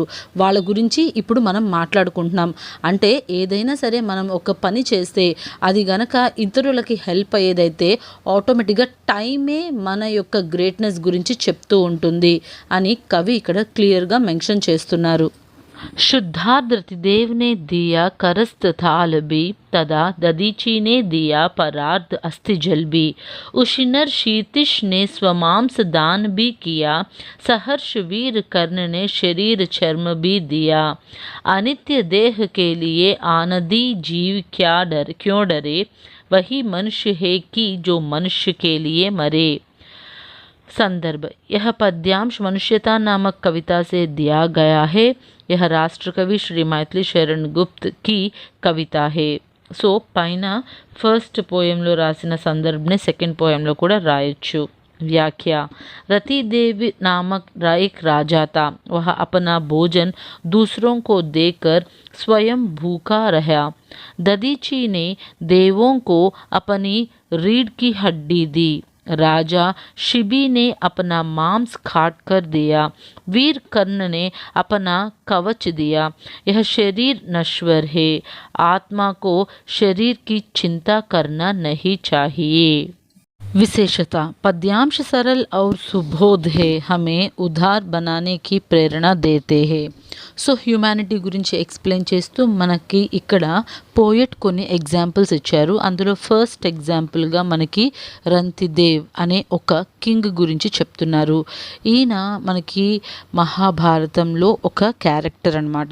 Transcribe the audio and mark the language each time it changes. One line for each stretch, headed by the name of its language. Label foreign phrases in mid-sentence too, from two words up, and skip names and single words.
Telugu: వాళ్ళ గురించి ఇప్పుడు మనం మాట్లాడుకుంటున్నాం. అంటే ఏదైనా సరే మనం ఒక పని చేస్తే అది గనక ఇతరులకి హెల్ప్ అయ్యేదైతే ఆటోమేటిక్గా టైమే మన యొక్క గ్రేట్నెస్ గురించి చెప్తూ ఉంటుంది అని కవి ఇక్కడ
English: clearga mention
Telugu: చేస్తున్నారు.
Hindi: शुद्धार्थ रतिदेव ने दिया करस्त थाल भी, तदा ददीची ने दिया परार्थ अस्थि जल भी. उशिनर शीतिश ने स्वमांस दान भी किया, सहर्ष वीर कर्ण ने शरीर चर्म भी दिया. अनित्य देह के लिए आनदी जीव क्यों डरे, वही मनुष्य है कि जो मनुष्य के लिए मरे. संदर्भ यह पद्यांश मनुष्यता नामक कविता से दिया गया है. यह राष्ट्र कवि श्री मैथिली शरण गुप्त की कविता है.
Telugu: సో పైన
English: first poemlo
Telugu: రాసిన సందర్భనే
English: second poemlo
Telugu: కూడా రాయొచ్చు.
Hindi: व्याख्या रतिदेव नामक एक राजा था. वह अपना भोजन दूसरों को देकर स्वयं भूखा रहा. ददीची ने देवों को अपनी रीढ़ की हड्डी दी. राजा शिबी ने अपना मांस काट कर दिया. वीर कर्ण ने अपना कवच दिया. यह शरीर नश्वर है, आत्मा को शरीर की चिंता करना नहीं चाहिए. विशेषता पद्यांश सरल और सुबोध है हमें उदार बनाने की प्रेरणा देते हैं.
Telugu: సో హ్యూమానిటీ గురించి ఎక్స్ప్లెయిన్ చేస్తూ మనకి ఇక్కడ పోయెట్ కొన్ని ఎగ్జాంపుల్స్ ఇచ్చారు. అందులో
English: first examplega
Telugu: మనకి రంతిదేవ్ అనే ఒక కింగ్ గురించి చెప్తున్నారు. ఈయన మనకి మహాభారతంలో ఒక క్యారెక్టర్ అన్నమాట.